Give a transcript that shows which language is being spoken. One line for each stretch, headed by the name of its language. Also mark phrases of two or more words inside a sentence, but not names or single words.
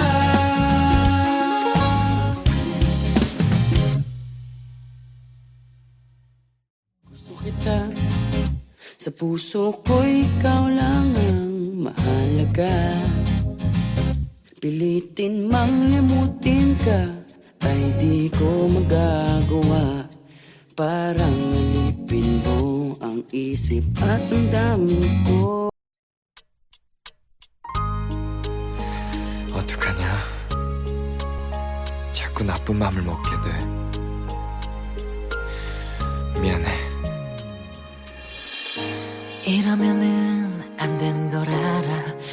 Filipino: Gusto kita, sa puso ko ikaw lang ang mahalaga. Pilitin mang limutin ka, ay di ko magagawa. Parang alipin mo ang isip at ang damdamin ko.
Korean: 어떡하냐? 자꾸 나쁜 맘을 먹게 돼. 미안해. 이러면은 안 되는 걸 알아.